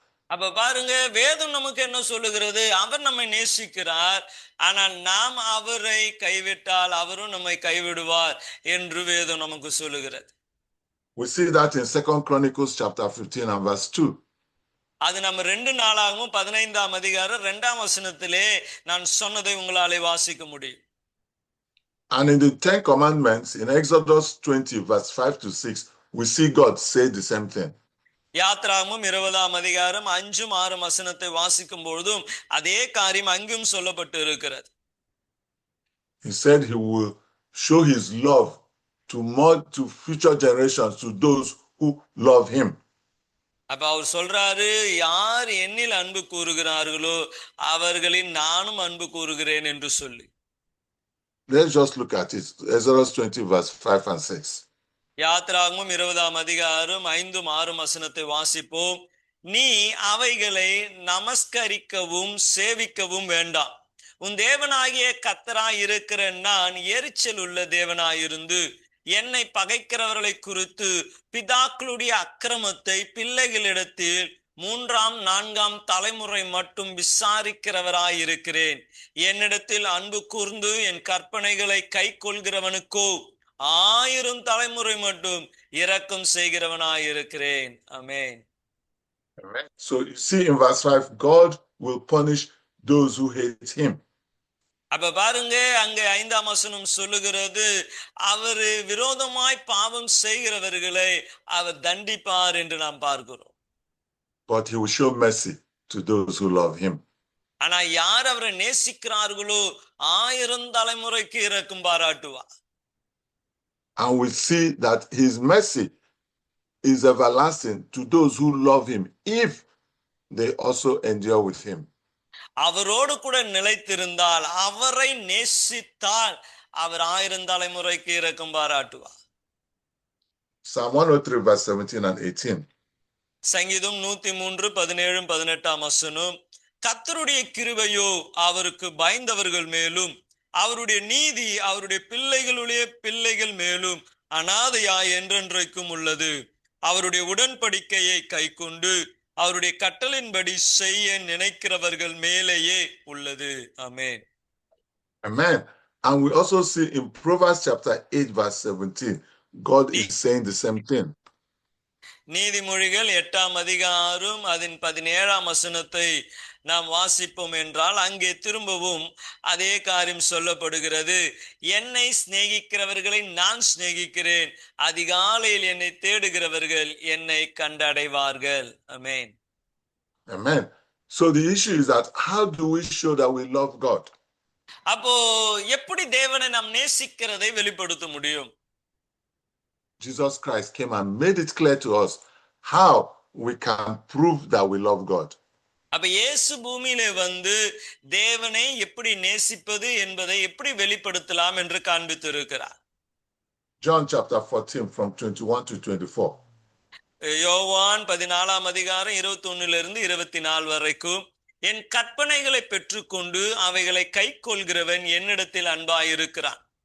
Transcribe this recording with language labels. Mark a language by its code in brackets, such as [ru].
[ta] அப்ப பாருங்க, வேதம் நமக்கு என்ன சொல்லுகிறது? அவர் நம்மை நேசிக்கிறார், ஆனால் நாம் அவரை கைவிட்டால் அவரும் நம்மை கைவிடுவார் என்று வேதம் நமக்கு சொல்லுகிறது. [en] We see that in 2 Chronicles chapter 15 and verse 2. [ta] அது நம்ம 2 நாளாகவும் 15ஆம் அதிகாரம் 2ஆம் வசனத்திலே நான் சொன்னதை உங்களாலே வாசிக்க முடியும். [en] And in the 10 commandments in Exodus 20 verse 5 to 6, we see God say the same thing. [ta] யாத்ராகமம் 20ஆம் அதிகாரம் 5 6 வசனத்தை வாசிக்கும் பொழுதும் அதே காரியம் அங்கும் சொல்லப்பட்டு இருக்கிறது. [en] He said he will show his love to future generations, to those who love him. [ta] அப்ப அவர் சொல்றாரு, யார் என்னில் அன்பு கூறுகிறார்களோ அவர்களில் நானும் அன்பு கூறுகிறேன் என்று சொல்லி. [en] Let's just look at it. Exodus 20 verse 5 and 6. [ta] யாத்ராகமம் 20ஆம் அதிகாரம் 5 6 வசனத்தை வாசிப்போம். நீ அவைகளை நமஸ்கரிக்கவும் சேவிக்கவும் வேண்டாம். உன் தேவனாகிய கர்த்தராய் இருக்கிற நான் எரிச்சல் உள்ள தேவனாயிருந்து என்னை பகைக்கிறவர்களை குறித்து பிதாக்களுடைய அக்கிரமத்தை பிள்ளைகளிடத்தில் 3ஆம் 4ஆம் தலைமுறை மட்டும் விசாரிக்கிறவராயிருக்கிறேன். என்னிடத்தில் அன்பு கூர்ந்து என் கற்பனைகளை கை கொள்கிறவனுக்கோ 1000 தலைமுறை மட்டும் இரக்கம் செய்கிறவனாயிருக்கிறேன். ஆமென். [en] Amen. So you see in verse 5, God will punish those who hate him. [ta] அப்ப பாருங்க, அங்க 5ஆம் வசனம் சொல்லுகிறது, அவர் விரோதமாய் பாவம் செய்கிறவர்களை அவர் தண்டிப்பார் என்று நாம் பார்க்கிறோம். [en] But he will show mercy to those who love him. [ta] ஆனா யார் அவரை நேசிக்கிறார்களோ 1000 தலைமுறைக்கு இரக்கம் பாராட்டுவார். [en] And we see that his mercy is everlasting to those who love him, if they also endure with him. [ta] அவரோடு கூட நிலைத்திருந்தால், அவரை நேசித்தால் அவர் 1000 தலைமுறைக்கு இரக்கம் பாராட்டுவார். [en] Psalm 103 verse 17 and 18. [ta] சங்கீதம் 103 17 18ஆம் வசனம், கர்த்தருடைய கிருபையோ அவருக்கு பயந்தவர்கள் மேலும் அவருடைய நீதி அவருடைய பிள்ளைகளுடைய பிள்ளைகள் மேலும் அனாதையாய் என்றென்றைக்கும் உள்ளது. அவருடைய உடன்படிக்கையை கைக்கொண்டு அவருடைய கட்டளின்படி செய்ய நினைக்கிறவர்கள் மேலேயே உள்ளது. ஆமென். [en] Amen. And we also see in Proverbs chapter 8 verse 17, God is saying the same thing. [ta] நீதிமொழிகள் 8ஆம் அதிகாரம் அதன் 17ஆம் வசனத்தை நாம் வாசிப்போம் என்றால் அங்கே திரும்பவும் அதே காரியம் சொல்லப்படுகிறது. என்னை சிநேகிக்கிறவர்களை நான் சிநேகிக்கிறேன், அதிகாலையில் என்னை தேடுகிறவர்கள் என்னை கண்டடைவார்கள். ஆமென். [en] Amen. So the issue is that how do we show that we love God? [ta] அப்போ எப்படி தேவனை நாம் நேசிக்கிறதை வெளிப்படுத்த முடியும்? [en] Jesus Christ came and made it clear to us how we can prove that we love God. [ta] அப்ப இயேசு பூமியிலே வந்து தேவனை எப்படி நேசிப்பது என்பதை எப்படி வெளிப்படுத்தலாம் என்று காண்பித்திருக்கிறார். [en] John chapter 14 from 21 to 24. [ta] யோவான் 14ஆம் அதிகாரம் 21 24 வரைக்கும், என் கற்பனைகளை பெற்றுக்கொண்டு அவைகளை கைக்கொள்கிறவன் என்னிடத்தில் அன்பாயிருக்கிறான்.